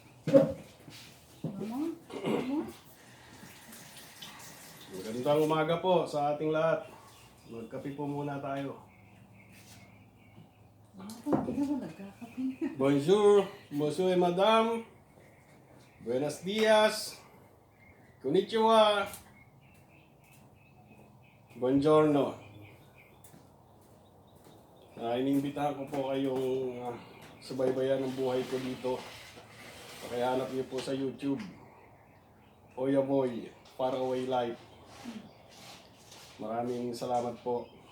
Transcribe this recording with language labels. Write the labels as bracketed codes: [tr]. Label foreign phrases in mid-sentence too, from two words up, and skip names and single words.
[tl] Magandang umaga po sa ating lahat. Magkape po muna tayo. [fr] Bonjour, monsieur et madame. [es] Buenos dias. Konnichiwa. [it] Buongiorno. [tl] Iniimbitahan ko po kayong subaybayan ng buhay ko dito. Pakihanap niyo po sa YouTube. Oya Boy, Faraway Life. Maraming salamat po.